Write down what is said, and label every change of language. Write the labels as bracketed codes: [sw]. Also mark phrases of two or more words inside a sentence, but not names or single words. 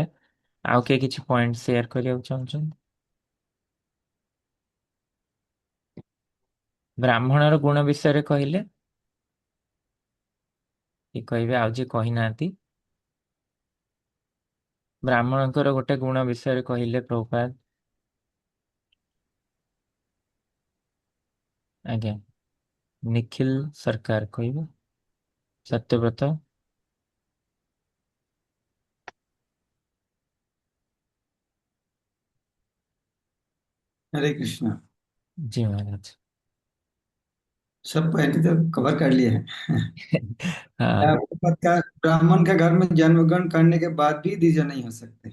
[or] ଆଉ କିଏ କିଛି [en] point share [or] କରିବାକୁ ଚାହୁଁଛନ୍ତି? ବ୍ରାହ୍ମଣର ଗୁଣ ବିଷୟରେ କହିଲେ, କି କହିବେ ଆଉ ଯିଏ କହିନାହାନ୍ତି? ବ୍ରାହ୍ମଣଙ୍କର ଗୋଟେ ଗୁଣ ବିଷୟରେ କହିଲେ ପ୍ରଭୁପାଦ। ଆଜ୍ଞା, ନିଖିଲ ସରକାର କହିବେ, ସତ୍ୟବ୍ରତ। [hi] हरे कृष्णा। जी महाराज। सब पहले तो कवर कर लिए हैं। हाँ। ब्राह्मण के घर में जन्म ग्रहण करने के बाद भी द्विज नहीं हो सकते।